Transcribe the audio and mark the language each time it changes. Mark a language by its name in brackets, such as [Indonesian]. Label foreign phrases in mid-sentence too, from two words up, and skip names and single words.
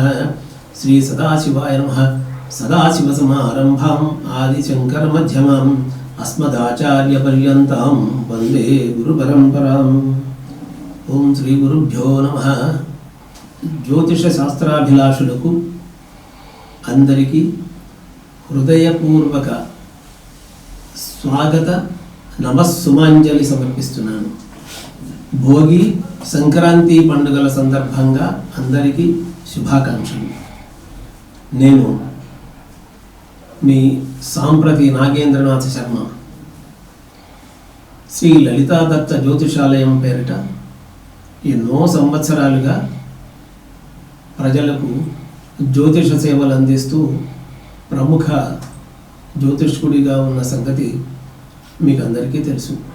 [Sanskrit] श्री सदाशिवाय नमः। सदाशिवसमारम्भां आदिशंकर मध्यमाम् अस्मदाचार्यपर्यन्तां वन्दे गुरुपरम्पराम्। ओम श्री गुरुभ्यो नमः। [Telugu] ज्योतिष शास्त्राभिलाषुలకు అందరికీ హృదయపూర్వక స్వాగత నమస్సుమాంజలి సమర్పిస్తున్నాను. భోగి సంక్రాంతి పండుగల సందర్భంగా అందరికీ శుభాకాంక్షలు. నేను మీ సాంప్రతి నాగేంద్రనాథ శర్మ శ్రీ లలితా దత్త జ్యోతిషాలయం పేరిట ఎన్నో సంవత్సరాలుగా ప్రజలకు జ్యోతిష సేవలు అందిస్తూ ప్రముఖ జ్యోతిష్కుడిగా ఉన్న సంగతి మీకు అందరికీ తెలుసు.